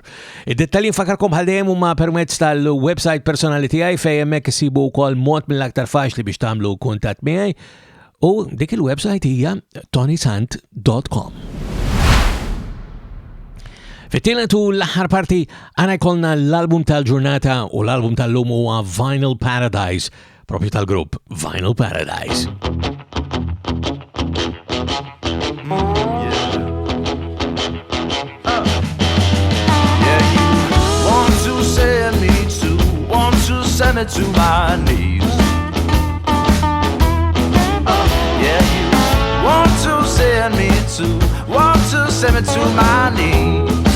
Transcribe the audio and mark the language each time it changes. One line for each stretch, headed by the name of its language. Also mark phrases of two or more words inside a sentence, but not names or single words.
Maltese: Id-dettalji nfakarkom bħal-dejjem huma permezz tal-website personali tiegħi fejn hemmhekk isibu wkoll mod mill-aktar faċli biex tagħmlu kuntatt miegħi u dik il-website hija ToniSant.com. Fit-tielet u l-aħħar parti għana jkollna l-album tal-ġurnata u l-album tal-lum huwa Vinyl Paradise, propju tal-grupp Vinyl Paradise.
English: Want to send me to, want to send it to my knees. Yeah, you want to send me to, want to send it to my knees.